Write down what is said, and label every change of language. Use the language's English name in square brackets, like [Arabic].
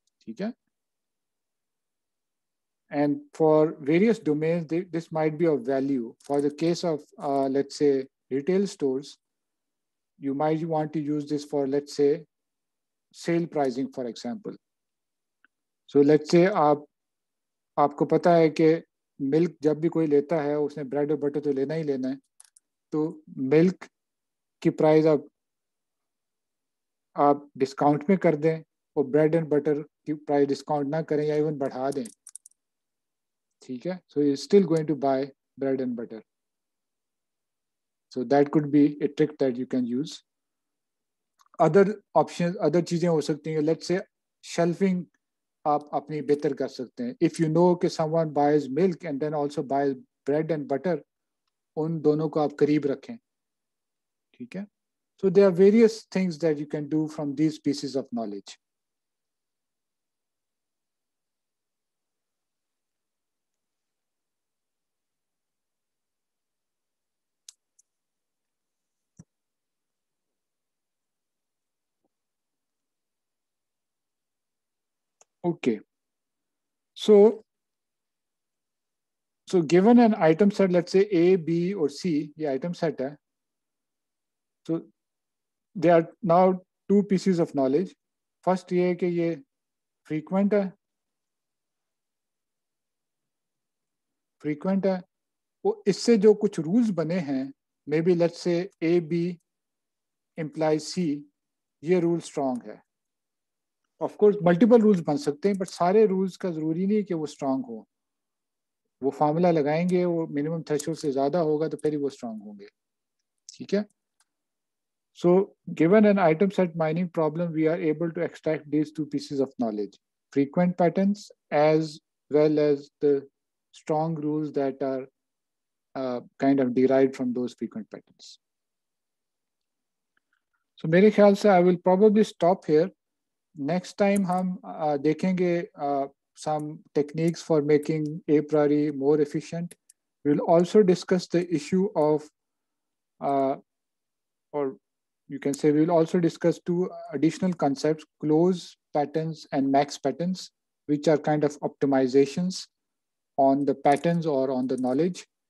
[English] Okay? And for various domains, this might be of value. For the case of, let's say, retail stores, you might want to use this for, let's say, sale pricing, for example. So let's say [Hindi] आपको पता है कि milk जब भी कोई लेता है उसने ब्रेड और बटर तो लेना ही लेना है, तो मिल्क की प्राइस आप डिस्काउंट में कर दें और ब्रेड एंड बटर की प्राइस डिस्काउंट ना करें या इवन बढ़ा दें, ठीक है. [English] So you still going to buy bread and butter. So that could be a trick that you can use. Other option, [Hindi] other चीजें हो सकती हैं. [English] let's say shelfing [Hindi] आप अपनी बेहतर कर सकते हैं. [English] if you know कि someone buys milk and then also buys bread and butter, [Hindi] उन दोनों को आप करीब रखें, ठीक है. [English] So there are various things that you can do from these pieces of knowledge. Okay. So given an item set, let's say A, B, or C, the item set hai. So there are now two pieces of knowledge. First [Hindi] ये है कि ये frequent है, frequent है. वो इससे जो कुछ rules बने हैं, [English] maybe let's say [Hindi] A, B implies C, ये rule strong है. [English] Of course [Hindi] multiple rules बन सकते हैं, but सारे rules का जरूरी नहीं है कि वो strong हो. वो फार्मूला लगाएंगे, वो [English] minimum threshold [Hindi] से ज्यादा होगा तो फिर ही वो स्ट्रांग होंगे, ठीक है. [English] So given an item set mining problem, we are able to extract these two pieces of knowledge, frequent patterns as well as the strong rules that are kind of derived from those frequent patterns. So [Hindi] मेरे ख्याल से [English] I will probably stop here. Next time [Hindi] हम देखेंगे [English] some techniques for making a priori more efficient. We'll also discuss the issue of, or you can say we'll also discuss two additional concepts, close patterns and max patterns, which are kind of optimizations on the patterns or on the knowledge.